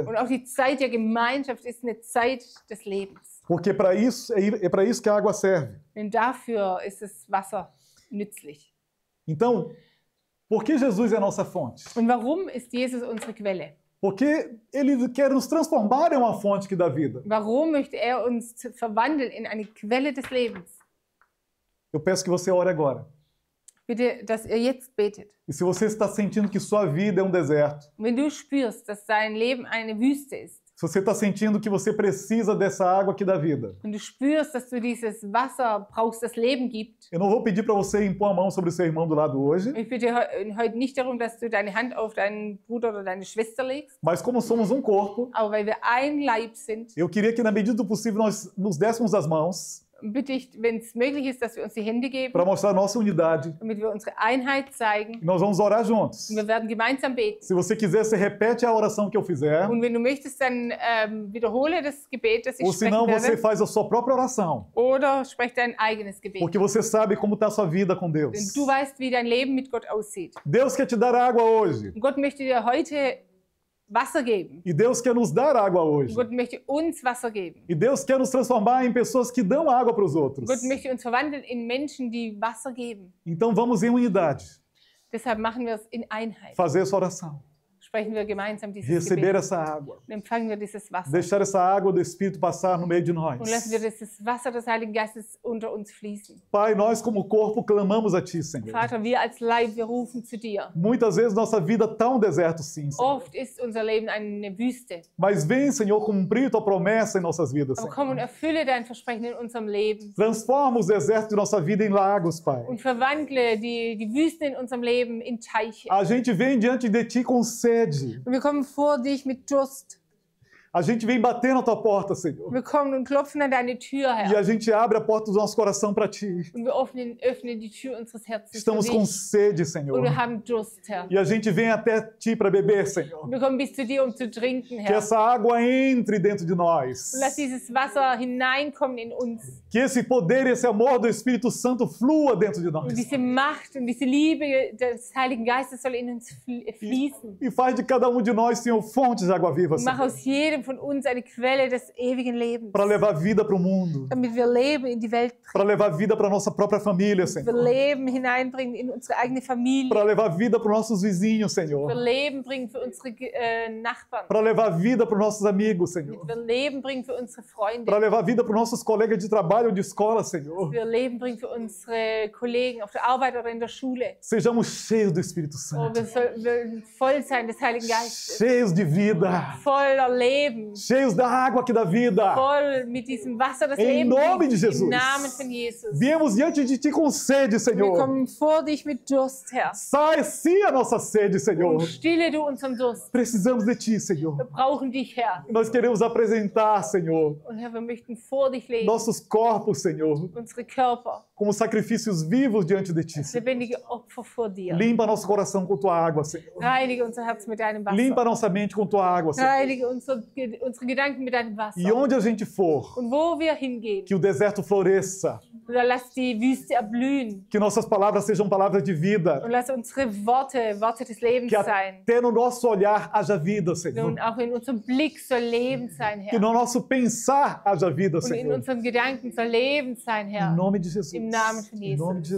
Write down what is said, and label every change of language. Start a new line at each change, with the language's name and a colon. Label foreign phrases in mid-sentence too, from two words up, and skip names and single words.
German: Und auch die Zeit der Gemeinschaft ist eine Zeit des Lebens.
Portuguese: Porque para isso é para isso que a água serve.
German: Denn dafür ist das Wasser nützlich.
Portuguese: Então, por que Jesus é a nossa fonte?
German: Und warum ist Jesus unsere Quelle?
Portuguese: Porque ele quer nos transformar em uma fonte que dá vida.
German: Warum möchte er uns verwandeln in eine Quelle des Lebens?
Portuguese: Eu peço que você ore agora.
German: Bitte, dass ihr jetzt betet.
Portuguese: E se você está sentindo que sua vida é um deserto,
German: Und wenn du spürst, dass dein Leben eine Wüste ist,
Portuguese: se você está sentindo que você precisa dessa água que dá vida,
German: wenn du spürst, dass du dieses Wasser brauchst, das Leben gibt,
Portuguese: eu não vou pedir para você impor a mão sobre o seu irmão do lado hoje,
German: ich bitte heute nicht darum, dass du deine Hand auf deinen Bruder oder deine Schwester legst,
Portuguese: mas como somos um corpo,
German: aber weil wir ein Leib sind,
Portuguese: eu queria que na medida do possível nós nos dessemos as mãos
German: bitte ich, wenn es möglich ist, dass wir uns die Hände geben,
Portuguese: para mostrar a nossa unidade.
German: damit wir unsere Einheit zeigen.
Portuguese: E nós vamos orar juntos.
German: Und wir werden gemeinsam beten.
Portuguese: Se você quiser, você repete a oração que eu fizer,
German: Und wenn du möchtest, dann wiederhole das Gebet, das ich
Portuguese: ou
German: sprechen
Portuguese: senão você
German: werde,
Portuguese: faz a sua própria oração,
German: oder sprech dein eigenes Gebet.
Portuguese: porque você sabe como está a sua vida com
German: Denn
Portuguese: Deus.
German: du weißt, wie dein Leben mit Gott aussieht.
Portuguese: Deus quer te dar água hoje.
German: Und Gott möchte dir heute Wasser geben.
Portuguese: E Deus quer nos dar água hoje.
German: Und Gott möchte uns Wasser geben.
Portuguese: E Deus quer nos transformar em pessoas que dão água para os outros.
German: Gott möchte uns verwandeln in Menschen, die Wasser geben.
Portuguese: Então vamos em unidade
German: Deshalb machen wir es in Einheit.
Portuguese: fazer essa oração.
German: Sprechen wir gemeinsam dieses
Portuguese: Receber
German: Gebet.
Portuguese: essa água.
German: Und empfangen wir dieses Wasser.
Portuguese: Deixar essa água do Espírito passar no meio de nós.
German: Und lassen wir dieses Wasser des Heiligen Geistes unter uns fließen.
Portuguese: Pai, nós como corpo clamamos a Ti, Senhor.
German: Vater, wir als Leib, wir rufen zu dir.
Portuguese: Muitas vezes nossa vida está um deserto, sim, Senhor.
German: Oft ist unser Leben eine Wüste.
Portuguese: Mas vem, Senhor, cumprir Tua promessa em nossas vidas,
German: Aber komm und
Portuguese: Senhor.
German: erfülle dein Versprechen in unserem Leben.
Portuguese: Transforma os desertos de nossa vida em lagos, Pai.
German: Und verwandle die Wüsten in unserem Leben in Teiche.
Portuguese: A gente vem diante de Ti com sede.
German: Und wir kommen vor dich mit Durst.
Portuguese: A gente vem bater na Tua porta, Senhor.
German: Wir kommen und klopfen an deine Tür,
Portuguese: E
German: Herr.
Portuguese: a gente abre a porta do nosso coração para Ti.
German: Und wir öffnen die Tür unseres Herzens für
Portuguese: Estamos com
German: dich.
Portuguese: sede, Senhor.
German: Und wir haben Durst, Herr.
Portuguese: E a gente vem até Ti para beber, Senhor.
German: Wir kommen bis zu dir, um zu trinken,
Portuguese: Que
German: Herr.
Portuguese: essa água entre dentro de nós.
German: Und lass dieses Wasser hineinkommen in uns.
Portuguese: Que esse poder e esse amor do Espírito Santo flua dentro de nós.
German: Und diese Macht und diese Liebe des Heiligen Geistes soll in uns fließen.
Portuguese: E faz de cada um de nós, Senhor, fontes de água viva,
German: Und mach
Portuguese: Senhor.
German: aus jedem von uns eine Quelle des ewigen Lebens.
Portuguese: Para levar vida para o mundo.
German: Damit wir Leben in die Welt bringen.
Portuguese: Para levar vida para nossa própria família,
German: Wir
Portuguese: Senhor.
German: Leben hineinbringen in unsere eigene Familie.
Portuguese: Para levar vida para os nossos vizinhos,
German: Wir
Portuguese: Senhor.
German: Leben bringen für unsere Nachbarn.
Portuguese: Para levar vida para os nossos amigos, Senhor.
German: Wir Leben bringen für unsere Freunde.
Portuguese: Para levar vida para os nossos colegas de trabalho ou de escola, Senhor.
German: Wir Leben bringen für unsere Kollegen auf der Arbeit oder in der Schule.
Portuguese: Sejamos cheios do Espírito Oh, Santo.
German: wir wollen voll sein des Heiligen Geistes.
Portuguese: Cheios de vida.
German: Voller Leben.
Portuguese: Cheios da água que dá vida.
German: Voll mit diesem Wasser des
Portuguese: Em
German: Lebens.
Portuguese: nome de Jesus.
German: Im Namen von Jesus.
Portuguese: Viemos diante de Ti com sede,
German: Wir
Portuguese: Senhor.
German: kommen vor dich mit Durst, Herr.
Portuguese: Sacia a nossa sede, Senhor.
German: Und stille du unseren Durst.
Portuguese: Precisamos de Ti,
German: Wir
Portuguese: Senhor.
German: brauchen dich, Herr.
Portuguese: Nós queremos apresentar, Senhor,
German: Und Herr, wir möchten vor dich legen.
Portuguese: nossos corpos, Senhor,
German: Unsere Körper.
Portuguese: como sacrifícios vivos diante de Ti,
German: Als
Portuguese: Senhor.
German: lebendige Opfer vor dir.
Portuguese: Limpa nosso coração com Tua água, Senhor.
German: Reinige unser Herz mit deinem Wasser.
Portuguese: Limpa nossa mente com Tua água, Senhor.
German: Reinige unsere Gedanken mit deinem Wasser.
Portuguese: E onde a gente for,
German: Und wo wir hingehen,
Portuguese: que o deserto floresça,
German: Oder lass die Wüste erblühen.
Portuguese: Que nossas palavras sejam palavras de vida.
German: Und lass unsere Worte Worte des Lebens
Portuguese: Que
German: sein.
Portuguese: até no nosso olhar haja vida, Senhor.
German: Und auch in unserem Blick soll Leben sein,
Portuguese: Que
German: Herr.
Portuguese: no nosso pensar haja vida,
German: Und in
Portuguese: Senhor.
German: unseren Gedanken soll Leben sein,
Portuguese: Em
German: Herr.
Portuguese: nome de Jesus.
German: Im Namen von
Portuguese: Em
German: Jesus.
Portuguese: nome de